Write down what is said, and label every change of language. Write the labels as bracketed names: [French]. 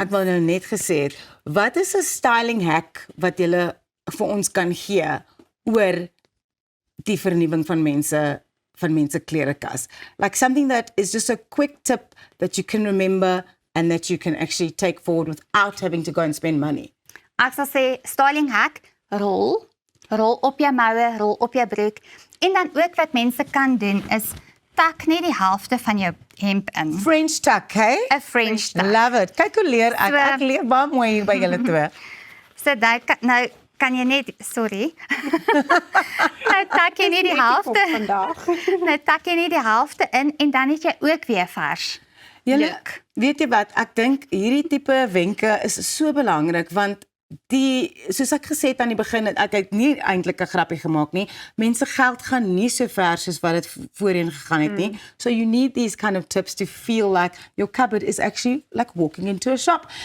[Afrikaans] Ek wou nou net gesê het, wat is 'n styling hack wat jy vir ons kan gee oor die vernuwing van mense klerekas? [English] Like something that is just a quick tip that you can remember and that you can actually take forward without having to go and spend money. [Afrikaans] Ek sal sê styling hack, rol op jou moue, rol op jou broek. En dan ook wat mense kan doen is tak net die helfte van jou hemp in. [English] French tuck, hey? [Afrikaans] 'n French tuck. [English] Love it. [Afrikaans] Kyk hoe leer ek. So- Ek leer baie mooi hier by julle twee. So nou kan jy net, sorry. Nou tak jy net die helfte. vandag. Nou tak jy net die helfte in en dan het jy ook weer vars. Julle, [English] Look. [Afrikaans] weet jy wat, ek dink hierdie tipe wenke is so belangrik want soos ek gesê het aan die begin, ek het nie eintlik 'n grappie gemaak nie. Mense geld gaan nie so ver soos wat dit voorheen gegaan het nie. [English] So you need these kind of tips to feel like your cupboard is actually like walking into a shop.